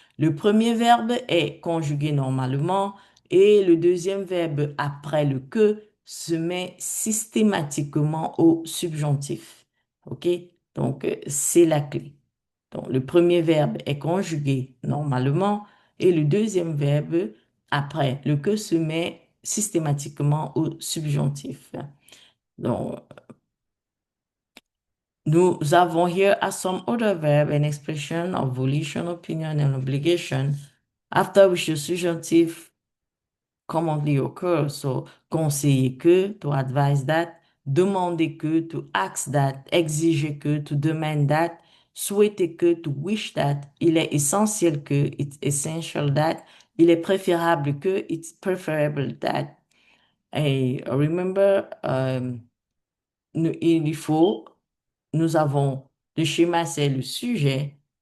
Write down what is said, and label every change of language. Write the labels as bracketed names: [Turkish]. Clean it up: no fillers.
[French] Le premier verbe est conjugué normalement et le deuxième verbe après le que se met systématiquement au subjonctif. OK? Donc, c'est la clé. Donc, le premier verbe est conjugué normalement et le deuxième verbe après le que se met systématiquement au subjonctif. Donc, nous avons [English] here as some other verb an expression of volition, opinion, and obligation, after which the subjunctive commonly occurs. So, conseiller que, to advise that, demander que, to ask that, exiger que, to demand that, souhaiter que, to wish that, il est essentiel que, it's essential that, il est préférable que, it's preferable that. [French] Et remember, il faut nous avons le schéma, c'est le sujet.